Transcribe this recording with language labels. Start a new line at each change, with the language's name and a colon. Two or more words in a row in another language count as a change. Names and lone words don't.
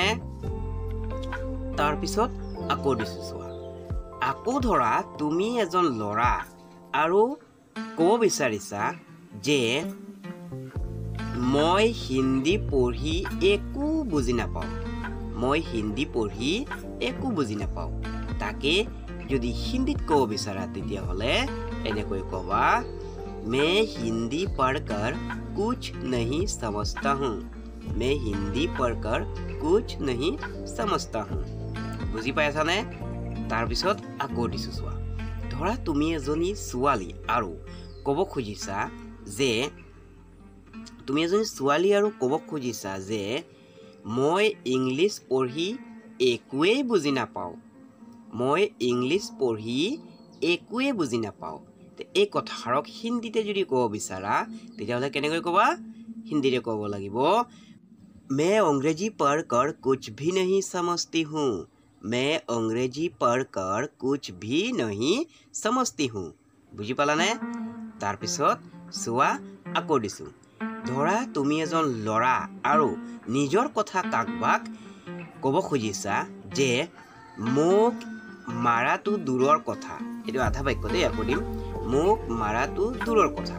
Assamese: তাৰপিছত আকৌ দিছোঁ চোৱা, আকৌ ধৰা তুমি এজন ল'ৰা আৰু ক'ব বিচাৰিছা যে মই হিন্দী পঢ়ি একো বুজি নাপাওঁ, মই হিন্দী পঢ়ি একো বুজি নাপাওঁ। তাকে যদি হিন্দীত ক'ব বিচাৰা তেতিয়াহ'লে এনেকৈ ক'বা
Hindi: मैं हिंदी पढ़कर कुछ नहीं समझता हूँ, मैं हिंदी पढ़कर कुछ नहीं समझता हूँ।
Assamese: বুজি পাইছানে? তাৰপিছত আকৌ দিছোঁ চোৱা, ধৰা তুমি এজনী ছোৱালী আৰু ক'ব খুজিছা যে মই ইংলিছ পঢ়ি একোৱেই বুজি নাপাওঁ, মই ইংলিছ পঢ়ি একোৱেই বুজি নাপাওঁ। এই কথাষাৰক হিন্দীতে যদি ক'ব বিচাৰা তেতিয়াহ'লে কেনেকৈ ক'বা? হিন্দীৰে ক'ব লাগিব
Hindi: मैं अंग्रेजी पढ़कर कुछ भी नहीं समझती हूँ, मैं अंग्रेजी पढ़कर कुछ भी नहीं समझती हूँ।
Assamese: বুজি পালানে? তাৰপিছত চোৱা, আকৌ দিছোঁ, ধৰা তুমি এজন ল'ৰা আৰু নিজৰ কথা কাৰোবাক ক'ব খুজিছা যে মোক মাৰাটো দূৰৰ কথা। এইটো আধা বাক্য দেই, আকৌ দিম, মোক মাৰাটো দূৰৰ কথা।